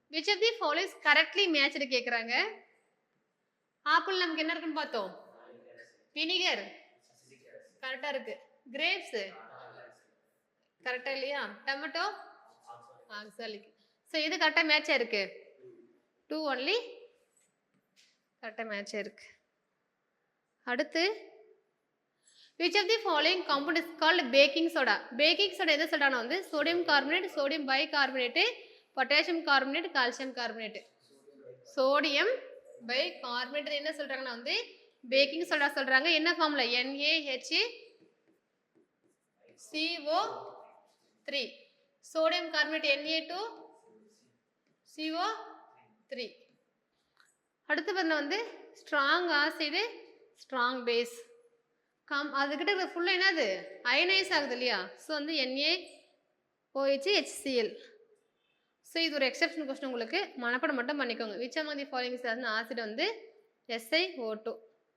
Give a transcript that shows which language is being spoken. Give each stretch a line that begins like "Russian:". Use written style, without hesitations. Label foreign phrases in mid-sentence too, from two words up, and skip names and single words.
English: which of the following is correctly matched கேக்குறாங்க.
Tamil: ஆப்பிள் நமக்கு என்ன இருக்குன்னு பார்த்தோம்? வினிகர் கரெக்டா இருக்கு. கிரேப்ஸ் கரெக்டா இல்லையா? டொமேட்டோ ஆக்சாலிக். சோ இது கரெக்டா மேட்சா இருக்கு. 2 only கரெக்டா மேட்சா இருக்கு.
English: அடுத்து which of the following compound is called baking soda? Baking soda
Tamil: எதை சொல்றானா வந்து
English: sodium carbonate, sodium bicarbonate, potassium carbonate, calcium carbonate. sodium bicarbonate
Tamil: என்ன சொல்றாங்கன்னா வந்து
English: baking soda
Tamil: சொல்றாங்க. என்ன ஃபார்முலா? NaHCO3.
English: sodium carbonate Na2CO3.
Tamil: அடுத்து வந்து
English: strong acid, strong base.
Tamil: அதுக்கிட்ட இருக்கிற ஃபுல்லாக என்னது அயனைஸ் ஆகுது இல்லையா? ஸோ வந்து NaOH HCl. ஸோ இது ஒரு
English: exception question,
Tamil: உங்களுக்கு மனப்பாடம் மட்டும் பண்ணிக்கோங்க.
English: which among the following acid வந்து SiO2.